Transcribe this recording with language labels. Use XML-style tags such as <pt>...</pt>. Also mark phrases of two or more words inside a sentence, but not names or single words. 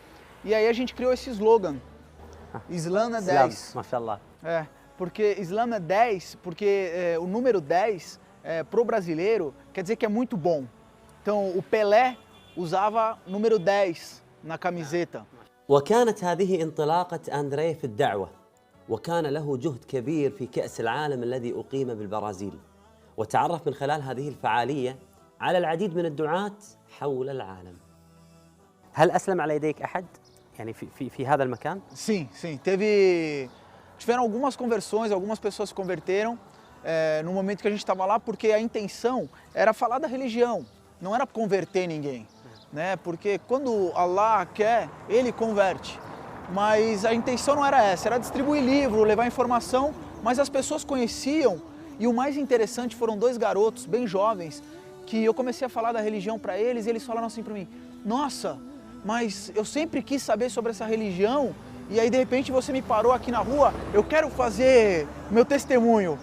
<pt>E aí a gente criou esse slogan, Islã é 10. Mashallah. Porque Islã é 10, porque o número 10 pro brasileiro quer dizer que é muito bom. Então o Pelé usava número 10 na camiseta.</pt> <ar>وكانت هذه انطلاقة أندري في الدعوة وكان له جهد كبير في كأس العالم الذي أقيم بالبرازيل وتعرف من خلال هذه الفعالية على العديد من الدعاة حول العالم. هل أسلم على يديك أحد يعني في هذا المكان؟</ar> <pt>Sim. Tiveram algumas conversões, algumas pessoas se converteram no momento que a gente estava lá, porque a intenção era falar da religião, não era converter ninguém, né? Porque quando Allah quer, Ele converte. Mas a intenção não era essa, era distribuir livro, levar informação, mas as pessoas conheciam e o mais interessante foram dois garotos bem jovens que eu comecei a falar da religião para eles e eles falaram assim para mim: nossa, mas eu sempre quis saber sobre essa religião e aí de repente você me parou aqui na rua, eu quero fazer meu testemunho.</pt>